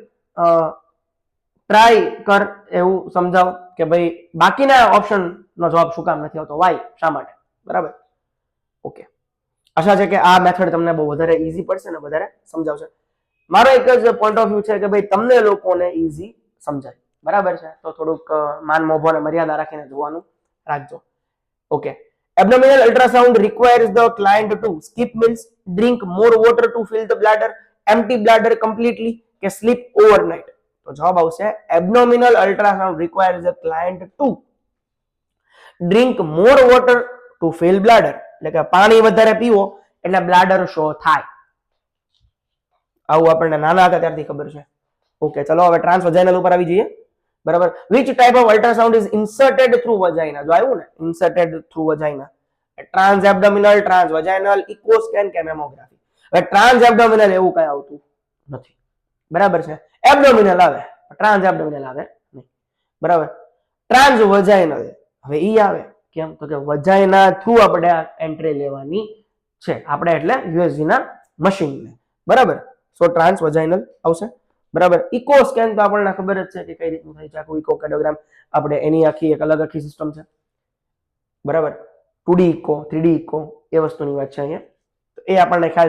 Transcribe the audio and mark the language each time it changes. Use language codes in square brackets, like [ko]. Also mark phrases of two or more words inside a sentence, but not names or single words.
[gu] ટ્રાય કર એવું સમજાવ કે ભાઈ બાકીના ઓપ્શન નો જવાબ શું કામ નથી આવતો વાય શા માટે બરાબર ઓકે આશા છે કે આ મેથડ તમને બહુ વધારે ઈઝી પડશે ને વધારે સમજાવશે મારો એક જ [en] point of view [gu] છે કે ભાઈ તમને લોકોને ઈઝી સમજાય બરાબર છે તો થોડુંક માન મોભો અને મર્યાદા રાખીને જોવાનું રાખજો ઓકે [en] abdominal ultrasound requires the client to skip meals drink more water to fill the bladder empty bladder completely કે sleep overnight [gu] તો જવાબ આવશે [en] abdominal ultrasound requires the client to drink more water to fill bladder [gu] એટલે કે પાણી વધારે પીવો એટલે બ્લાડર શો થાય આવું આપણને નાના હતા ત્યારથી ખબર છે ઓકે ચલો હવે ટ્રાન્સવજાઇનલ ઉપર આવી જઈએ બરાબર [en] which type of ultrasound is inserted through vagina [gu] જો આવ્યું ને [en] inserted through vagina transabdominal transvaginal echo scan [gu] કે મેમોગ્રાફી હવે transabdominal એવું કઈ આવતું નથી બરાબર છે abdominal આવે transabdominal આવે નહીં બરાબર transvaginal હવે ઈ આવે કેમ તો કે [en] vagina through [gu] આપણે એન્ટ્રી લેવાની છે આપણે એટલે USG ના મશીન ને બરાબર સો ટ્રાન્સવજાઇનલ આવશે બરાબર [en] echo scan [gu] તો આપણને ખબર જ છે કે કઈ રીતનું થાય છે આખું ઇકોકાર્ડિયોગ્રામ આપણે એની આખી એક અલગ આખી સિસ્ટમ છે બરાબર [en] 2D echo 3D echo [gu] એ વસ્તુની વાત છે અહીંયા તો એ આપણને ખ્યાલ